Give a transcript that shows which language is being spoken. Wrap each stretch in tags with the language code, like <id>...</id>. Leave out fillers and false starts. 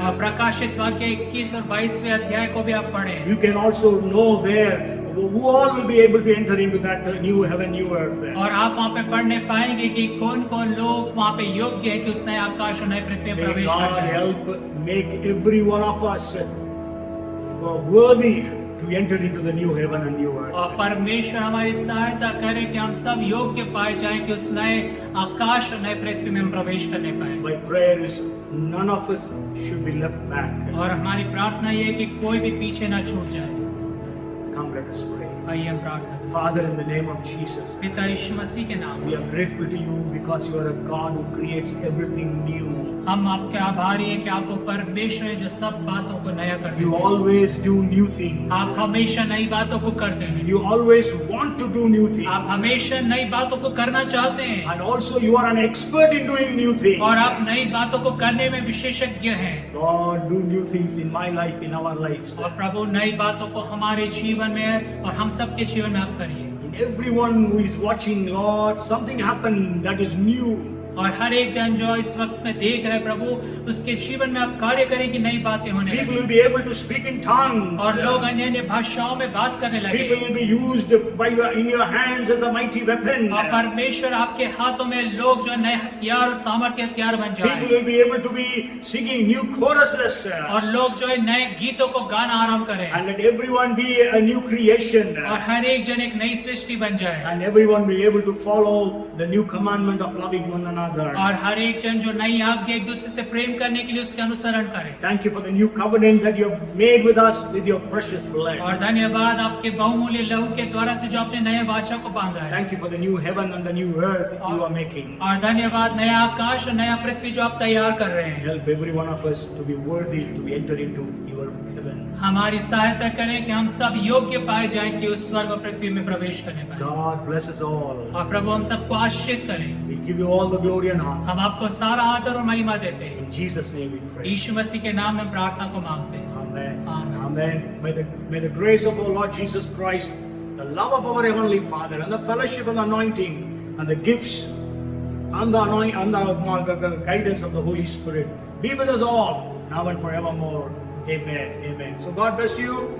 <hi>और प्रकाशित वाक्य 21 और 22वें अध्याय को भी आप पढ़ें</hi> <en>You can also know there who all will be able to enter into that new heaven, new earth.</en> <hi>और आप वहाँ पे पढ़ने पाएंगे कि कौन कौन लोग वहाँ पे योग्य है कि उस नए आकाश और नई पृथ्वी में</hi> <en>May</en> <hi>प्रवेश कर</hi> <en>God</en> <hi>जाए</hi> <en>help make every one of us for worthy to enter into the new heaven and new earth.</en> <hi>और परमेश्वर हमारी सहायता करे कि हम सब योग्य पाए जाएं कि उस नए आकाश और नए पृथ्वी में हम प्रवेश करने पाए</hi> <en>My prayer is none of us should be left back.</en> <hi>और हमारी प्रार्थना ये है कि कोई भी पीछे ना छूट जाए</hi> <en>Come, let us pray.</en> <hi>आइए हम प्रार्थना करें।</hi> <en>Father, in the name of Jesus,</en> <hi>पिता यीशु मसीह के नाम</hi> <en>we are grateful to you because you are a God who creates everything new.</en> <hi>हम आपके आभारी हैं कि आप वो परमेश्वर हैं जो सब बातों को नया करते</hi> <en>You</en> <hi>हैं</hi> <en>always do new things.</en> <hi>आप हमेशा नई बातों को करते हैं</hi> <en>You always want to do new things.</en> <hi>आप हमेशा नई बातों को करना चाहते हैं</hi> <en>And also you are an expert in doing new things.</en> <hi>और आप नई बातों को करने में विशेषज्ञ हैं</hi> <en>Lord, do new things in my life, in our lives.</en> <hi>और प्रभु नई बातों को हमारे जीवन में और हम सबके जीवन में आप करिए</hi> <en>In everyone who is watching, Lord, something happened that is new.</en> <hi>और हर एक जन जो इस वक्त में देख रहे हैं प्रभु उसके जीवन में आप कार्य करें कि नई बातें होने</hi> <en>People</en> <hi>लगी</hi> <en>will be able to speak in tongues.</en> <hi>और लोग अन्य अन्य भाषाओं में बात करने</hi> <en>People</en> <hi>लगे</hi> <en>will be used by in your hands as a mighty weapon.</en> <hi>और परमेश्वर आपके हाथों में लोग जो नए हथियार और सामर्थ्य हथियार बन</hi> <en>People</en> <hi>जाए</hi> <en>will be able to be singing new choruses.</en> <hi>और लोग जो है नए गीतों को गाना आरंभ करें</hi> <en>And let everyone be a new creation.</en> <hi>और हर एक जन एक नई सृष्टि बन जाए</hi> <en>And everyone be able to follow the new commandment of loving one another.</en> <hi>और हर एक जन जो नई आज्ञा एक दूसरे से प्रेम करने के लिए उसके अनुसरण करे</hi> <en>Thank you for the new covenant that you have made with us with your precious blood.</en> <hi>और धन्यवाद आपके बहुमूल्य लहू के द्वारा से जो आपने नए वाचा को बांधा है</hi> <en>Thank you for the new heaven and the new earth you are making.</en> <hi>और धन्यवाद नया आकाश और नया पृथ्वी जो आप तैयार कर रहे हैं</hi> <en>Help every one of us to be worthy to enter into your heavens.</en> <hi>हमारी सहायता करें कि हम सब योग्य पाए जाएं कि उस स्वर्ग और पृथ्वी में प्रवेश करने पाए</hi> <en>God bless us all.</en> <hi>और प्रभु हम सबको आशीषित करें</hi> <en>We give you all the glory and honor.</en> <hi>हम आपको सारा आदर और महिमा देते हैं</hi> <en>In Jesus' name we pray.</en> <hi>यीशु मसीह के नाम में प्रार्थना को मांगते हैं</hi> <en>Amen. Amen. Amen. May the grace of our Lord Jesus Christ, the love of our Heavenly Father, and the fellowship and the anointing, and the gifts, and the guidance of the Holy Spirit be with us all, now and forevermore. Amen. Amen. So God bless you.</en>